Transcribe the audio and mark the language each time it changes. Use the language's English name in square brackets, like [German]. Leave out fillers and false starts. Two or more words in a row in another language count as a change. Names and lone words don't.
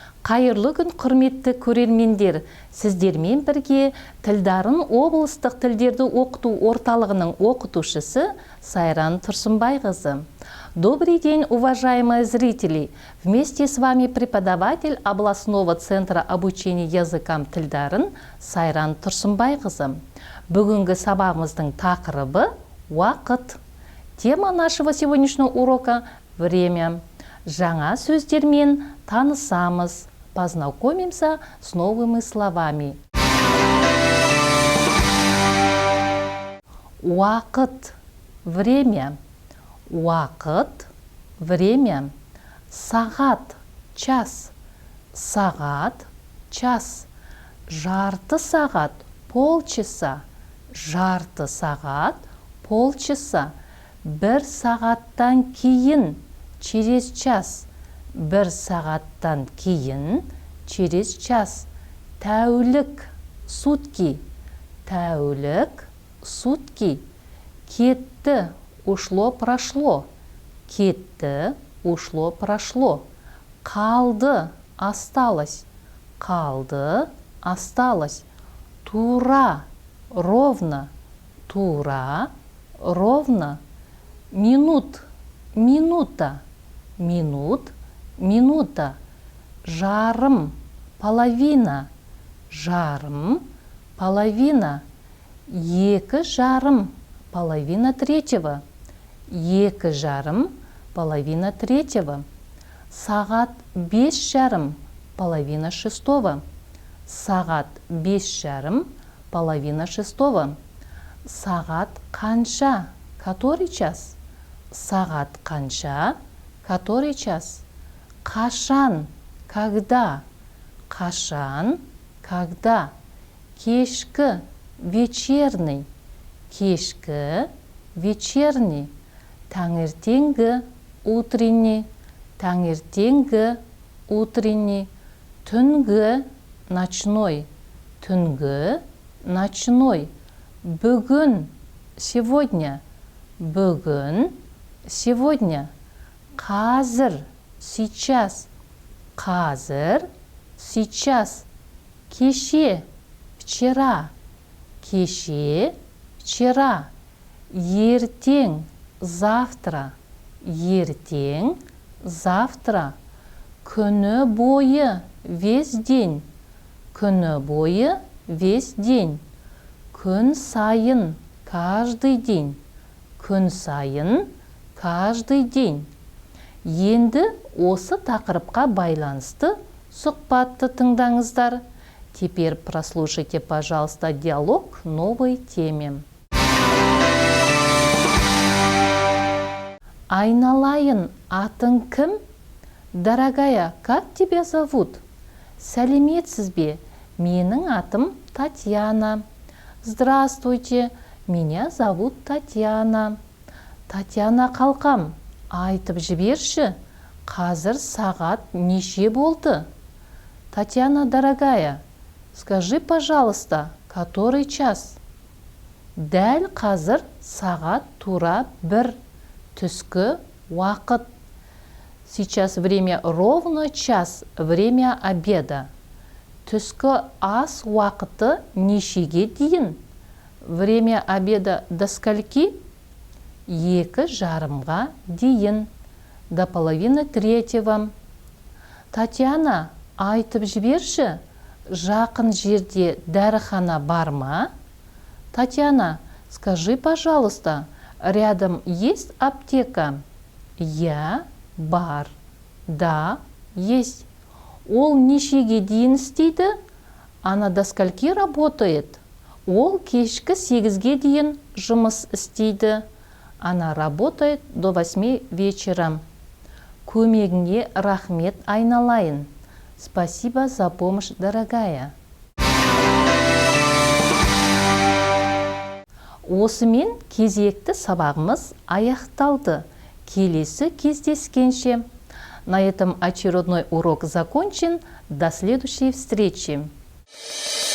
[Kazakh] Қайырлы күн, құрметті көрермендер. Сіздермен бірге Тілдарын облыстық тілдерді оқыту орталығының оқытушысы Сайран Тұрсынбайқызы. [Russian] Добрый день, уважаемые зрители! Вместе с вами преподаватель областного центра обучения языкам Тілдарын Сайран Тұрсынбайқызы. [Kazakh] Бүгінгі сабағымыздың тақырыбы уақыт. [Russian] Тема нашего сегодняшнего урока – время. [Kazakh] Жаңа сөздермен танысамыз. [Russian] Познакомимся с новыми словами. [Kazakh] Уақыт, время. Уақыт, время. Сағат, час. Сағат, час. Жарты сағат, полчаса. Жарты сағат, полчаса. Бір сағаттан кейін, [Russian] через час. [Kazakh] Бір сағаттан кейін, [Russian] через час. [Kazakh] Тәулік, сутки. Тәулік, сутки. Кетті, [Russian] ушло, прошло. [Kazakh] Кетті, [Russian] ушло, прошло. [Kazakh] Қалды, осталось. Қалды, осталось. Тура, ровно. Тура, ровно. Минут, минута. Минут, минута. Жарым, половина. Жарым, половина. Екі жарым, [Russian] половина третьего. [Kazakh] Екі жарым, [Russian] половина третьего. [Kazakh] Сағат бес жарым, [Russian] половина шестого. [Kazakh] Сағат бес жарым, [Russian] половина шестого. [Kazakh] Сағат қанша, [Russian] который час? [Kazakh] Сағат қанша, [Russian] который час? [Kazakh] Қашан, когда? Қашан, когда? Кешкі, вечерний. Кешкі, вечерний. Таңертеңгі, утренний. Таңертеңгі, утренний. Түнгі, ночной. Түнгі, ночной. Бүгін, [Russian] сегодня. Бүгін, сегодня. [Kazakh] Қазір, сейчас. Қазір, сейчас. Кеше, вчера. Кеше, вчера. Ертең, завтра. Ертең, завтра. Күні бойы, [Russian] весь день. [Kazakh] Күні бойы, [Russian] весь день. [Kazakh] Күн сайын, [Russian] каждый день. [Kazakh] Күн сайын, [Russian] каждый день. [Kazakh] Енді осы тақырыпқа байланысты сұхбатты тыңдаңыздар. [Russian] Теперь прослушайте, пожалуйста, диалог к новой теме. [Kazakh] Айналайын, атың кім? [Russian] Дорогая, как тебя зовут? [Kazakh] Сәлеметсіз бе? Менің атым Татьяна. [Russian] Здравствуйте, меня зовут Татьяна. [Kazakh] Татьяна қалқам, айтып жіберші, қазір сағат неше болды? [Russian] Татьяна, дорогая, скажи, пожалуйста, который час? [Kazakh] Дәл қазір сағат тура бір, түскі уақыт. [Russian] Сейчас время ровно час, время обеда. [Kazakh] Түскі ас уақыты нешеге дейін? [Russian] Время обеда до скольки? [Kazakh] Екі жарымға дейін. [Russian] До половины третьего. [Kazakh] Татьяна, айтып жіберші, жақын жерде дәріхана бар ма? [Russian] Татьяна, скажи, пожалуйста, рядом есть аптека? [Kazakh] Я, [Russian] бар. Да, есть. [Kazakh] Ол нешеге дейін істейді? [Russian] Она до скольки работает? [Kazakh] Ол кешкі 8-ге дейін жұмыс істейді. [Russian] Она работает до 8 вечера. [Kazakh] Көмегіңе рахмет, айналайын. [Russian] Спасибо за помощь, дорогая. [Kazakh] Осымен кезекті сабағымыз аяқталды. Келесі кездескенше. [Russian] На этом очередной урок закончен. До следующей встречи.